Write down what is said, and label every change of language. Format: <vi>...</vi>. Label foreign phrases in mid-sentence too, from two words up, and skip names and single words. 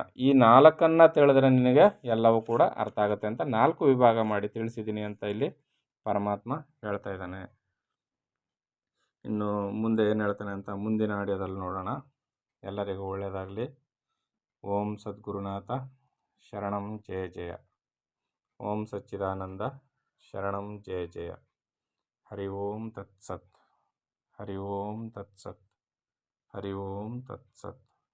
<kn>ಈ 4 ತಿಳಿದ್ರೆ ನಿನಗೆ ಎಲ್ಲವೂ ಕೂಡ ಅರ್ಥ ಆಗುತ್ತೆ ಅಂತ 4 ವಿಭಾಗ ಮಾಡಿ ತಿಳಿಸಿದ್ದೀನಿ ಅಂತ ಇಲ್ಲಿ ಪರಮಾತ್ಮ ಹೇಳ್ತಾ ಇದ್ದಾನೆ. ಇನ್ನು ಮುಂದೆ ಏನು ಹೇಳ್ತಾನೆ ಅಂತ ಮುಂದಿನ ಆಡಿಯೋದಲ್ಲಿ ನೋಡೋಣ. ಎಲ್ಲರಿಗೂ ಒಳ್ಳೆಯದಾಗಲಿ.</kn> <sa>ಓಂ ಸದ್ಗುರುನಾಥ ಶರಣಂ ಜಯ ಜಯ. ಓಂ ಸಚ್ಚಿದಾನಂದ ಶರಣಂ ಜಯ ಜಯ. ಹರಿ ಓಂ ತತ್ಸತ್. ಹರಿ ಓಂ ತತ್ಸತ್. ಹರಿ ಓಂ ತತ್ಸತ್.</sa>